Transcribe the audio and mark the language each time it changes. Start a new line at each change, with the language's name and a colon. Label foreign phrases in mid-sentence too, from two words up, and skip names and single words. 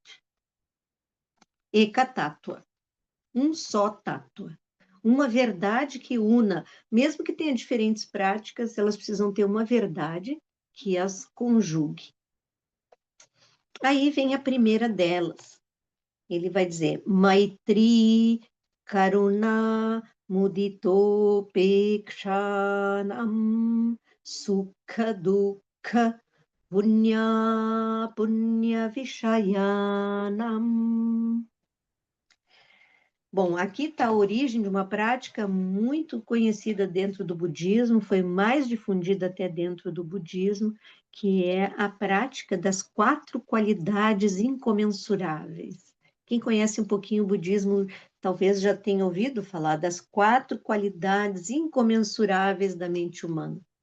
Sanskrit: एक तत्त्व,
Portuguese: um só tátua. Uma verdade que una, mesmo que tenha diferentes práticas, elas precisam ter uma verdade que as conjugue. Aí vem a primeira delas. Ele vai dizer,
Sanskrit: मैत्री करुणा मुदितो पेक्षणं सुख दुःख पुण्य पुण्य विषयाणां.
Portuguese: Bom, aqui está a origem de uma prática muito conhecida dentro do budismo, foi mais difundida até dentro do budismo, que é a prática das 4 qualidades incomensuráveis. Quem conhece um pouquinho o budismo, talvez já tenha ouvido falar das 4 qualidades incomensuráveis da mente humana.